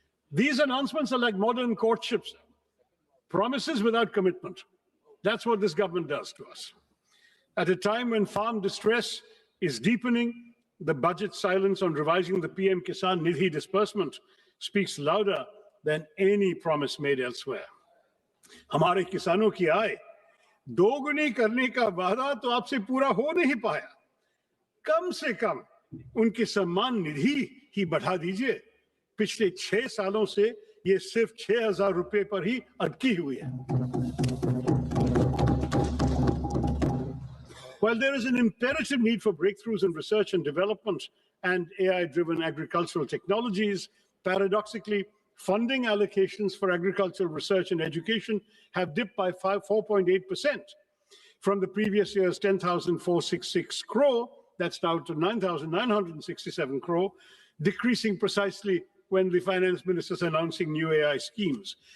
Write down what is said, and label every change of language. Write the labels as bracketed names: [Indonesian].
[English] These announcements are like modern courtships, promises without commitment. That's what this government does to us. At a time when farm distress is deepening, the budget silence on revising the PM Kisan Nidhi disbursement speaks louder than any promise made elsewhere. [Hindi] हमारे किसानों की आय दोगुनी करने का वादा तो आपसे पूरा हो नहीं पाया। कम से कम उनकी सम्मान निधि ही बढ़ा दीजिए। पिछले 6 सालों से ये सिर्फ 6,000 रुपए पर ही अटकी हुई है। [English] While there is an imperative need for breakthroughs in research and development and AI-driven agricultural technologies, paradoxically, funding allocations for agricultural research and education have dipped by 4.8% from the previous year's 10,466 crore, that's now to 9,967 crore, decreasing precisely when the finance minister is announcing new AI schemes.